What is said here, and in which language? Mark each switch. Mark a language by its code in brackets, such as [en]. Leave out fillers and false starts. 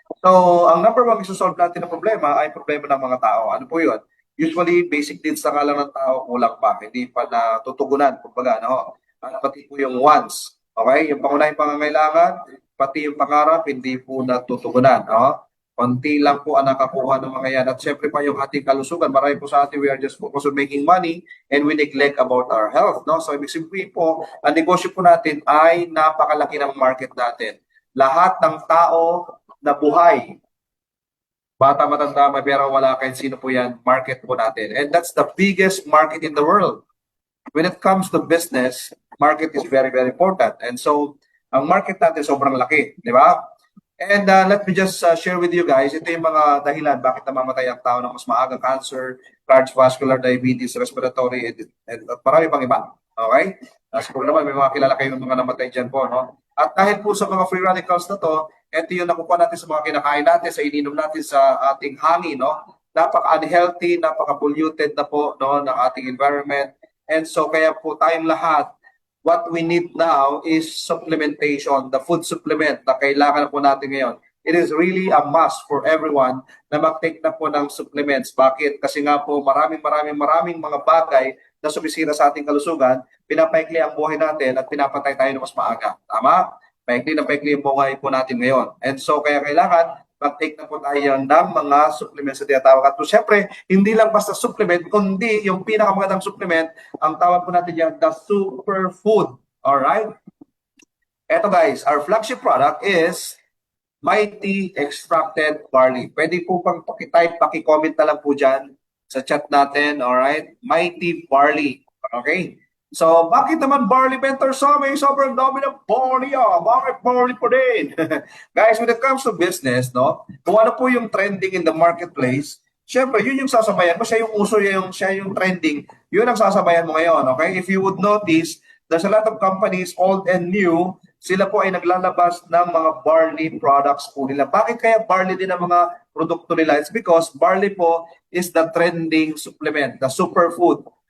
[tl] So, ang number one isosolve natin na problema ay problema ng mga tao. Ano po yun? Usually, basic needs na nga lang ng tao, kulang pa. Hindi pa natutugunan, kumbaga, no? At pati po yung wants. Okay? Yung pangunahing pangangailangan, pati yung pangarap, hindi po natutugunan, no? Konti lang po ang nakakuha ng mga yan. At syempre pa yung ating kalusugan. Marami po sa atin, [en] we are just focused on making money and we neglect about our health. No? [tl] So, ibig sabihin po, ang negosyo po natin ay napakalaki ng market natin. Lahat ng tao na buhay, bata, matanda, may pera, wala, kahit sino po yan, market po natin. [en] And that's the biggest market in the world. When it comes to business, market is very, very important. [tl] And so, ang market natin sobrang laki, di ba? [en] And let me just share with you guys, [tl] ito yung mga dahilan bakit namamatay ang tao ng mas maaga: [en] cancer, cardiovascular, diabetes, respiratory, and [tl] marami pang iba. [en] Okay? [tl] Siguro naman may mga kilala kayong mga namatay dyan po, no? At dahil po sa mga free radicals na to, ito yung nakukuha natin sa mga kinakain natin, sa ininom natin sa ating hangin, no? Napaka-unhealthy, napaka-polluted na po, no, ng ating environment. [en] And so [tl] kaya po tayong lahat, [en] what we need now is supplementation, the food supplement [tl] na kailangan po natin ngayon. [en] It is really a must for everyone [tl] na mag-take na po ng [en] supplements. [tl] Bakit? Kasi nga po maraming mga bagay na sumisira sa ating kalusugan, pinapaikli ang buhay natin at pinapatay tayo ng mas maaga. Tama? Paikli na paikli ang buhay po natin ngayon. And so kaya kailangan mag-take na po tayo ng mga supplements na tinatawag. At syempre, hindi lang basta supplement, kundi yung pinakamagandang supplement, ang tawag po natin yan, the superfood. Alright? [en] Eto guys, our flagship product is Mighty Extracted Barley. [tl] Pwede po pang pakitype, pakicomment na lang po dyan sa chat natin. Alright? Mighty Barley. Okay? So, bakit naman barley, Mentor Sam? Sobrang dami ng barley, Bakit barley po din? [en] Guys, when it comes to business, no? [tl] Kung ano po yung trending in the marketplace, syempre, yun yung sasabayan mo. Siya yung uso, siya yung trending. Yun ang sasabayan mo ngayon, okay? [en] If you would notice, there's a lot of companies, old and new, [tl] sila po ay naglalabas ng mga barley products po nila. Bakit kaya barley din ang mga produkto nila? [en] It's because barley po is the trending supplement, the superfood.